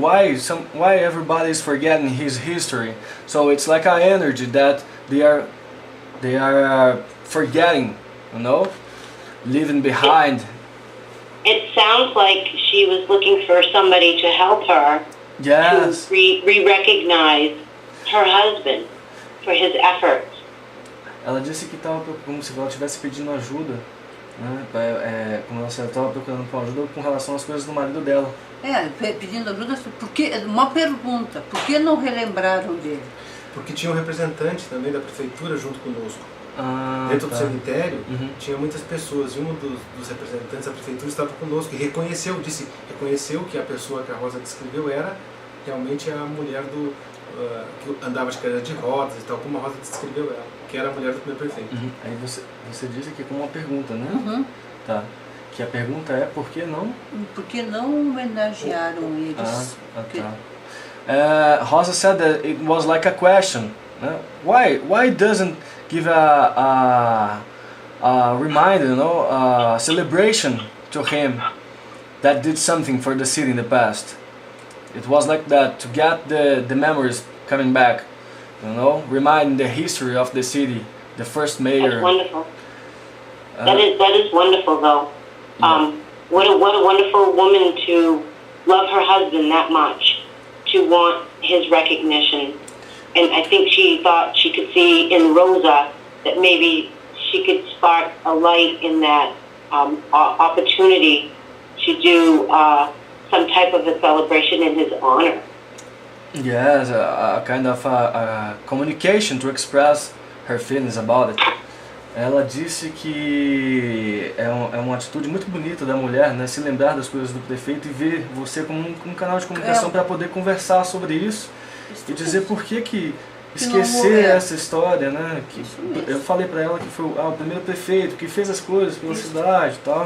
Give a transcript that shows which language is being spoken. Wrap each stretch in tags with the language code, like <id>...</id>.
<en>Why everybody is forgetting his history? So it's like an energy that they are forgetting, you know, leaving behind. It sounds like she was looking for somebody to help her. Yes. To re-recognize her husband for his efforts.</en> <pt>Ela disse que estava como se ela estivesse pedindo ajuda, né? Como ela estava procurando por ajuda com relação às coisas do marido dela. Pedindo ajuda, porque uma pergunta, por que não relembraram dele? Porque tinha um representante também da prefeitura junto conosco. Dentro do cemitério, tinha muitas pessoas, e um dos representantes da prefeitura estava conosco e reconheceu que a pessoa que a Rosa descreveu era realmente a mulher que andava de cadeira de rodas e tal, como a Rosa descreveu ela, que era a mulher do primeiro prefeito. Aí você disse aqui como uma pergunta, né? Tá. Que a pergunta é por que não? Por que não homenagearam eles? Tá.</pt> <en>Rosa said that it was like a question. Why doesn't give a reminder, you know, a celebration to him that did something for the city in the past? It was like that, to get the memories coming back, you know, reminding the history of the city, the first mayor. That's wonderful. That is wonderful, though. Yeah. What a wonderful woman to love her husband that much, to want his recognition. And I think she thought she could see in Rosa that maybe she could spark a light in that opportunity to do some type of a celebration in his honor. Yes, a kind of a communication to express her feelings about it.</en> <pt>Ela disse que é uma atitude muito bonita da mulher, né? Se lembrar das coisas do prefeito e ver você como um canal de comunicação para poder conversar sobre isso e dizer por que esquecer essa história, né? Eu falei para ela que foi o primeiro prefeito que fez as coisas pela cidade e tal.</pt>